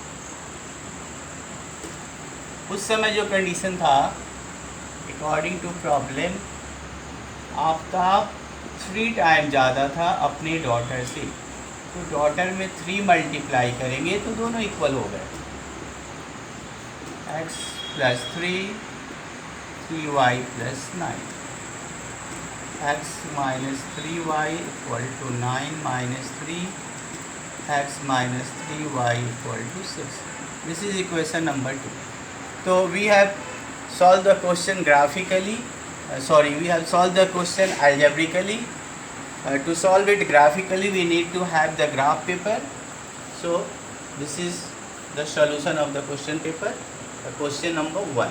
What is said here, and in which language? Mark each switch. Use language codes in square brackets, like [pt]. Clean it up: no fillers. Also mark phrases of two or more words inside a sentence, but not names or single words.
[hi] उस समय जो कंडीशन था [en] according to problem, [hi] आफ्ताब 3 टाइम ज़्यादा था अपने डॉटर से, तो डॉटर में 3 मल्टीप्लाई करेंगे तो दोनों इक्वल हो गए। [en] x + 3 3y + 9, x - 3y = 9 - 3 x - 3y = 6. This is equation number 2. So we have solved the question graphically. We have solved the question algebraically. To solve it graphically, we need to have the graph paper. So this is the solution of the question paper, question number 1.